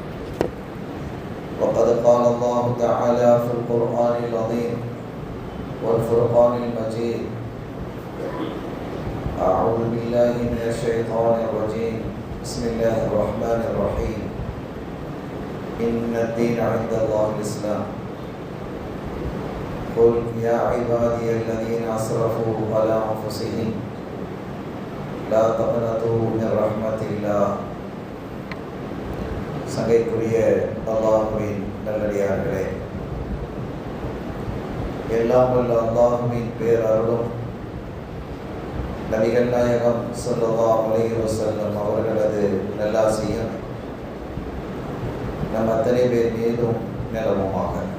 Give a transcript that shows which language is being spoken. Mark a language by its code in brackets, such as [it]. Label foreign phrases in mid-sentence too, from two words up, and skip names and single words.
[ar] وقد قال الله تعالى في القرآن العظيم والفرقان المجيد: أعوذ بالله من الشيطان الرجيم، بسم الله الرحمن الرحيم. إن الدين عند الله الإسلام. قل يا عبادي الذين أسرفوا على أنفسهم لا تقنطوا من رحمة الله. [ta] சங்கைக்குரிய அல்லாஹ்வின் நல்லடியார்களே, எல்லாம் வல்ல அல்லாஹ்வின் பேரருளும் நபிகள் நாயகம் [ar] صلى الله عليه وسلم [ta] அவர்களது நல்லாசியும் நம் அத்தனை பேர் மீதும் நிலவுமாக.